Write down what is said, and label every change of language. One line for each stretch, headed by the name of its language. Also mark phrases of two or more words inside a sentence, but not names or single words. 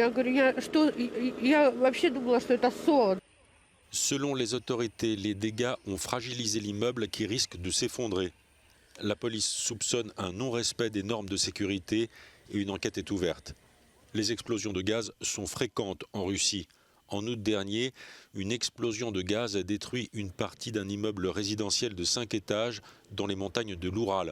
Russian: Я говорю, я вообще думала, что это сон.
French: Selon les autorités, les dégâts ont fragilisé l'immeuble qui risque de s'effondrer. La police soupçonne un non-respect des normes de sécurité et une enquête est ouverte. Les explosions de gaz sont fréquentes en Russie. En août dernier, une explosion de gaz a détruit une partie d'un immeuble résidentiel de 5 étages dans les montagnes de l'Oural.